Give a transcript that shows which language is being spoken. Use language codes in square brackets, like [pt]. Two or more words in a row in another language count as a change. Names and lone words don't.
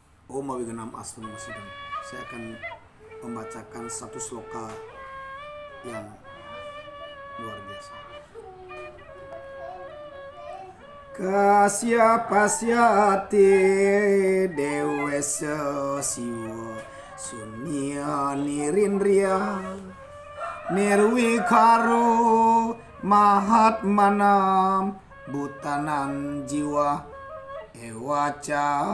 [sa] Om Awiganam Astung Masidam. [id] Saya akan membacakan satu sloka yang luar biasa. [sa] Kasya-pasyati dewesa siwa sunya nirindriya nirwikaro mahatmanam butanan jiwa ewaca